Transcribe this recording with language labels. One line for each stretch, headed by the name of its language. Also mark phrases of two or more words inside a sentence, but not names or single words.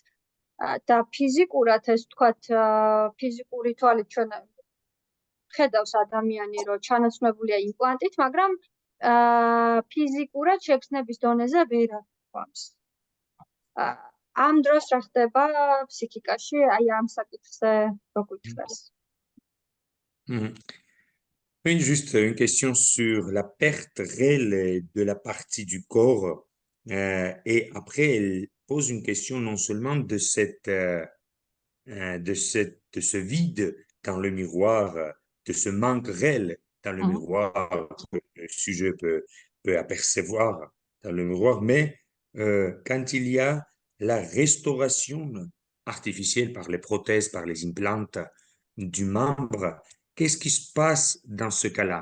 Georgian: და ფიზიკურად ეს ვთქვათ, ფიზიკური თვალით ჩვენ ხედავს ადამიანი, რომ ჩანაცვლებულია იმპლანტით, მაგრამ ფიზიკურად შეგრძნების დონეზე ვერ აღწევს. Am დროს რა ხდება ფსიქიკაში, აი ამ საკითხზე რო გითხრას.
French: Juste une question sur la perte réelle de la partie du corps. Et après, elle pose une question non seulement de de ce vide dans le miroir, de ce manque réel dans le miroir que le sujet peut apercevoir dans le miroir, mais quand il y a la restauration artificielle par les prothèses, par les implants du membre, qu'est-ce qui se passe dans ce cas-là?